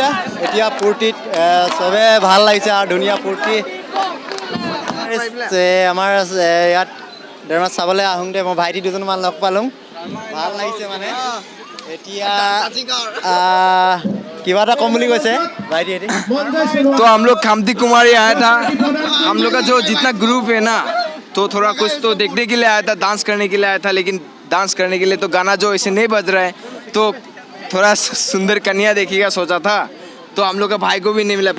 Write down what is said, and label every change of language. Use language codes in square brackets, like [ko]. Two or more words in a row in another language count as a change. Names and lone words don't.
[as] এতিয়া ফূৰ্তিত চবে ভাল লাগিছে আৰু ধুনীয়া ফূৰ্তি। আমাৰ ইয়াত ডেৰমাত চাবলৈ আহোঁতে মই ভাইটি দুজনমান লগ পালোঁ, ভাল লাগিছে মানে। এতিয়া কিবা এটা কম বুলি কৈছে ভাইটি। [hi] तो हम लोग खामती कुमारी आया था। हम लोग का जो जितना ग्रुप है ना, तो थोड़ा कुछ तो देखने के लिए आया था, डांस करने के लिए आया था। लेकिन डांस करने के लिए तो गाना जो ऐसे नहीं बज रहा है, तो थोड़ा सुंदर कन्या देखिएगा सोचा था। तो हम लोग का भाई को भी नहीं मिला।